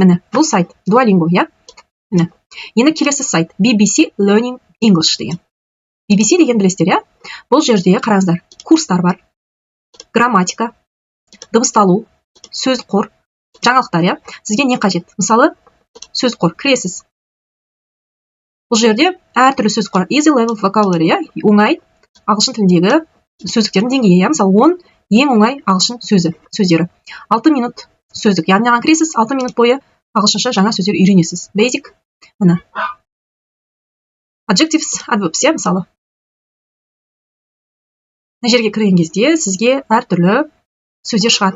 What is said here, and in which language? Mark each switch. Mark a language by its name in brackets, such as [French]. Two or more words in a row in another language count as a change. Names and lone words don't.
[Kazakh] Міне, бұл сайт Duolingo, Міне. Енді келесі сайт BBC Learning English деген. BBC деген білесіздер, Бұл жерде қараңыздар, курстар бар. Грамматика, дыбысталу, сөз қор, жаңалықтар, Сізге не қажет? Мысалы, сөз қор кіресіз. Бұл жерде әртүрлі сөз қор, [English] easy level vocabulary, [Kazakh] оңай ағылшын тіліндегі сөздіктердің деңгейі, мысалы 10 ең оңай ағылшын сөздері. 6 минут сөздік, яғни кіресіз, 6 минут бойы ағылшынша жаңа сөздер үйренесіз. [English] Basic, міне. Adjectives, adverbs, мысалы. [Kazakh] Мына жерге кірген кезде сізге әртүрлі сөздер шығады.